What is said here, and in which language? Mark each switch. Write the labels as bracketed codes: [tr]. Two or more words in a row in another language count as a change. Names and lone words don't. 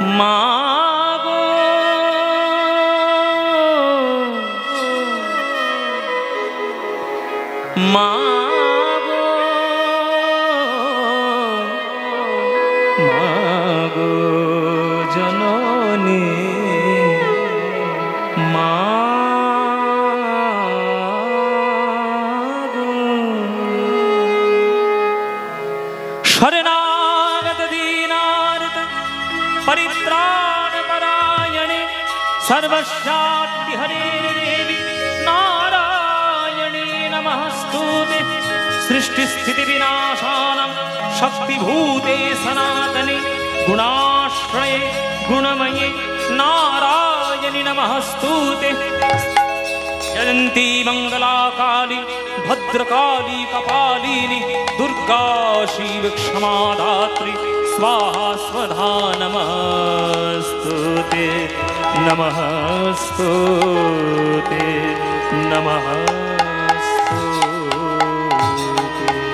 [bn] মা গো মা গো মা গো জননী মা গো শরণাগত [sa] দীনার্ত परित्राण परायणे सर्वस्यार्ति हरे देवी नारायणे नमस्तुते सृष्टि स्थिति विनाशानं शक्तिभूते सनातने गुणाश्रये गुणमये नारायणे नमस्तुते जयन्ती मंगला काली भद्रकाली कपालिनी दुर्गा शिव क्षमा दात्री स्वाहा स्वधा नमस्तुते नमस्तुते नमस्तुते।